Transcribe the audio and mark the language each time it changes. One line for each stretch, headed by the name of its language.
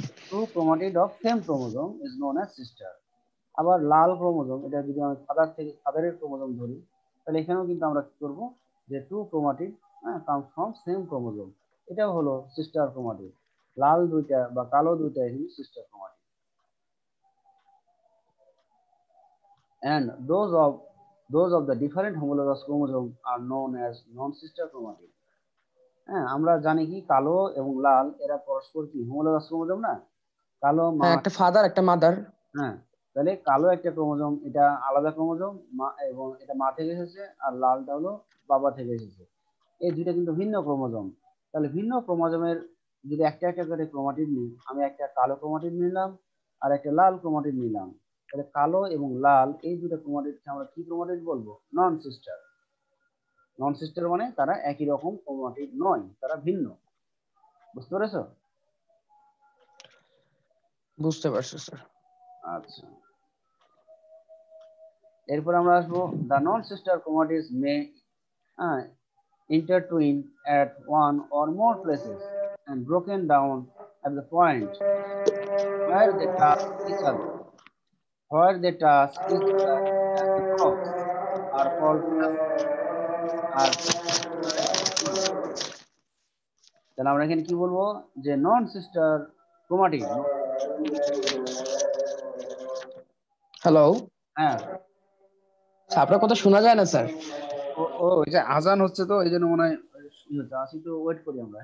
Bangla: Two chromatid of same chromosome is known as sister. আবার লাল chromosome, এটা যদি আমরা ফাদারের ক্রোমোজোম ধরি, তাহলে এখানেও কিন্তু আমরা কি করবো, যে two chromatid comes from same chromosome, এটাও হলো সিস্টার ক্রোমাটিড। লাল দুইটা বা কালো দুইটা এখানে sister chromatid.
English: And those of the different homologous chromosomes are known as non-sister chromatids.
Bangla: হ্যাঁ, আমরা জানি কি কালো এবং লাল এরা পরস্পর কি হোমোলগাস ক্রোমোজোম না? কালো মা, একটা ফাদার একটা মাদার। হ্যাঁ, তাহলে কালো একটা ক্রোমোজোম, এটা আলাদা ক্রোমোজোম এবং এটা মা থেকে এসেছে, আর লালটা হলো বাবা থেকে এসেছে। এই দুইটা কিন্তু ভিন্ন ক্রোমোজোম। তাহলে ভিন্ন ক্রোমোজোমের যদি একটা একটা করে ক্রোমাটিড নিই, আমি একটা কালো ক্রোমাটিড নিলাম আর একটা লাল ক্রোমাটিড নিলাম, তাহলে কালো এবং লাল এই দুটো ক্রোমাটিডকে আমরা কি ক্রোমাটিড বলবো, নন সিস্টার। নন সিস্টার মানে তারা একই রকম ক্রোমাটিড নয়, তারা ভিন্ন। বুঝতে পেরেছো? বুঝতে পারছি স্যার।
English: আচ্ছা, এরপর আমরা আসবো the non-sister chromatids may intertwine at one or more places and broken down at the point where they touch each other. Where they touch each other as the cross are called plasma.
Bangla: আর তাহলে আমরা এখানে কি বলবো, যে নন sister chromatid. Hello, হ্যাঁ, আপনার কথা শোনা যায় না স্যার। ও ওই যে আজান হচ্ছে তো, এই জন্য মনে হয় আসি, তো ওয়েট করি আমরা।